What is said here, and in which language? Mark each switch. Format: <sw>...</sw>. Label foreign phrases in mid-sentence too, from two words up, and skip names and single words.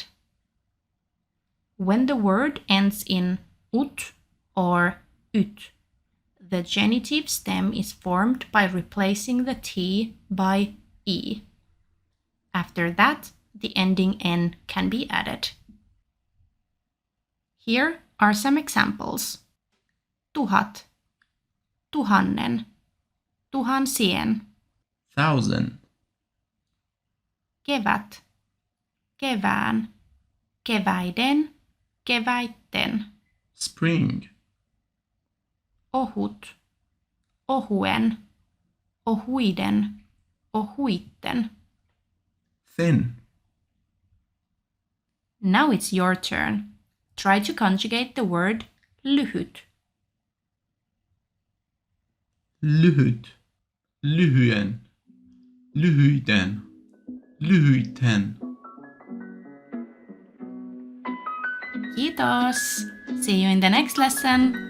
<en>When the word ends in ut or ut, the genitive stem is formed by replacing the T by E. After that, the ending N can be added. Here are some examples.</en> <fi>Tuhat, tuhannen, tuhansien.</fi> <en>1,000.</en> <fi>Kevät, kevään, keväiden, keväitten.</fi> <en>Spring.</en> <fi>Ohut, ohuen, ohuiden, ohuitten.</fi> <en>Thin. Now it's your turn. Try to conjugate the word lyhyt.</en> <fi>Lyhyt. Lyhyen. Lyhyiden. Lyhyiten. Kiitos!</fi> <en>See you in the next lesson!</en>